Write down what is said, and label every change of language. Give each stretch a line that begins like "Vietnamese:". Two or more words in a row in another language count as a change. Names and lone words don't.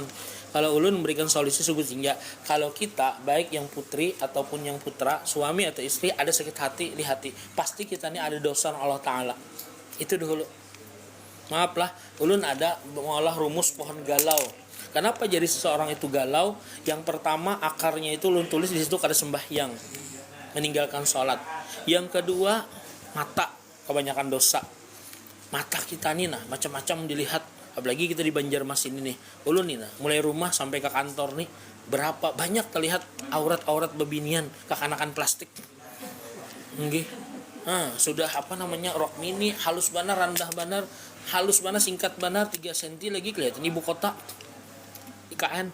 Indonesian: Kalau ulun memberikan solusi sungguh tinggi kalau kita baik yang putri ataupun yang putra suami atau istri ada sakit hati di hati pasti kita ini ada dosa Allah Ta'ala itu dulu.
Banjar: Maaf lah ulun ada mengolah rumus pohon galau.
Indonesian: Kenapa jadi seseorang itu galau? Yang pertama akarnya itu ulun tulis di situ kada sembahyang meninggalkan sholat. Yang kedua mata kebanyakan dosa. Mata kita nih nah macam-macam dilihat apalagi kita di Banjarmasin ini ulun nih nah mulai rumah sampai ke kantor nih berapa banyak terlihat aurat-aurat bebinian kekanakan plastik nggih.
Banjar: Sudah rok mini halus banar rendah banar halus banar singkat banar 3 cm lagi kelihatan ibu kota IKN.